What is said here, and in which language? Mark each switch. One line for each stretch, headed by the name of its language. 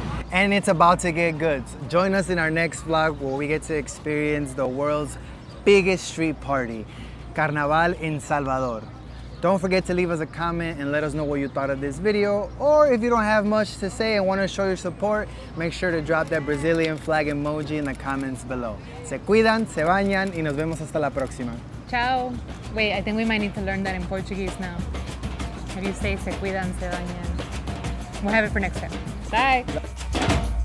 English: And it's about to get good. Join us in our next vlog where we get to experience the world's biggest street party, Carnaval in Salvador. Don't forget to leave us a comment and let us know what you thought of this video. Or if you don't have much to say and want to show your support, make sure to drop that Brazilian flag emoji in the comments below.
Spanish: Se cuidan, se bañan, y nos vemos hasta la próxima.
Italian: Ciao.
English: Wait, I think we might need to learn that in Portuguese now. How do you say
Spanish: se cuidan, se bañan?
English: We'll have it for next time. Bye.